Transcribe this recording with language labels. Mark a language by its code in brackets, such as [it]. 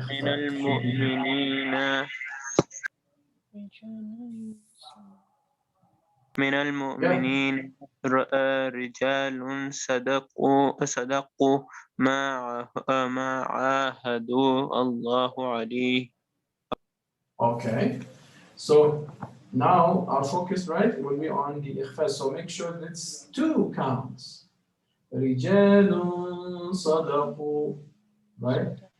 [ar] من المؤمنين من المؤمنين رجال صدقوا ما عاهدوا الله عليه. [en] Okay, so now our focus, right, will be on the ikhfa. So make sure that's 2 counts. [ar] رجال صدقوا, [en] right?